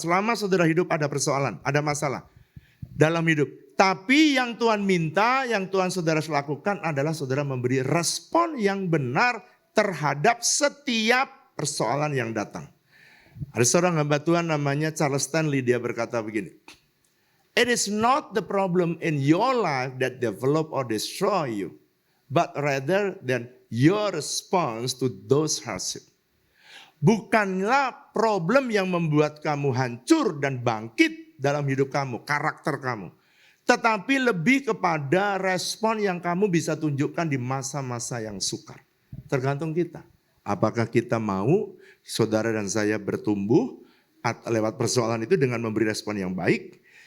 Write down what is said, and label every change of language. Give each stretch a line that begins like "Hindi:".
Indonesian: Selama saudara hidup ada persoalan, ada masalah dalam hidup. Tapi yang Tuhan minta, yang Tuhan saudara lakukan adalah saudara memberi respon yang benar terhadap setiap persoalan yang datang. Ada seorang hamba Tuhan namanya Charles Stanley, dia berkata begini.
English: It is not the problem in your life that develop or destroy you, but rather than your response to those hardship.
Indonesian: Bukanlah problem yang membuat kamu hancur dan bangkit dalam hidup kamu, karakter kamu. Tetapi lebih kepada respon yang kamu bisa tunjukkan di masa-masa yang sukar. Tergantung kita. Apakah kita mau saudara dan saya bertumbuh lewat persoalan itu dengan memberi respon yang baik.